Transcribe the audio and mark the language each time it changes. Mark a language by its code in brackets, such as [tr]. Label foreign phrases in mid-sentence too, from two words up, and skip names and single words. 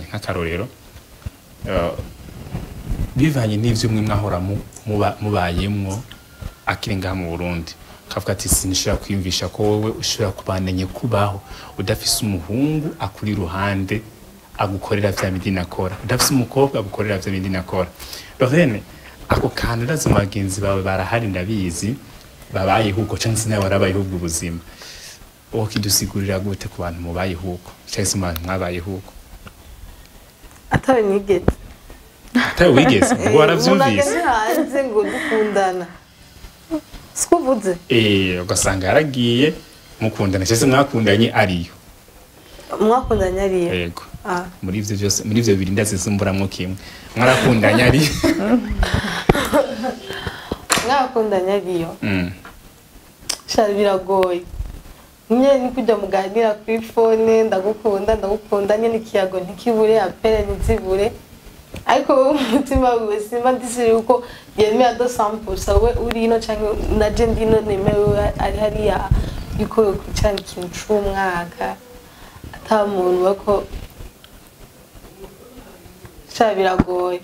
[rn] Nk'akarorero bivanye n'ivyo mwe mwahora mubayemwo akiri ngaha mu Burundi, kavuga ati sinishobora kwiyumvisha ko wowe ushobora kubandanye kubaho udafise umuhungu akuri ruhande agukorera vya bindi nakora, udafise umukobwa agukorera vya bindi nakora. Lorraine, ako kantu ndazo bagenzi bawe barahari ndabizi babayeho uko cyangwa se nawe warabayeho ubwo buzima, wokidusigurira gute ku bantu mubayeho uko cyangwa se abantu mwabayeho uko? Atawe nigeze. Atawe wigeze? Ngo waravyumvise? Munageze hanze ngo dukundana. Sikuvuze? Ugasanga yaragiye mukundana cyangwa se mwakundanye ariyo. Mwakundanye ariyo? Yego. Muri ivyo byose, muri ivyo bibiri ndazisumburamwo kimwe. Mwarakundanye ariyo? Mwakundanye ariyo? Shari biragoye. nyine ni kujya muganira kuri phone ndagukunda nyine ikiyago ntikibure apere ntizibure ariko umutima wiwe simba ndisiri uko yemeye adosampusa we uri ino cyangwa naje ndino nemewe ari hariya yuko cyane ikintu c'umwaka ata muntu bako biragoye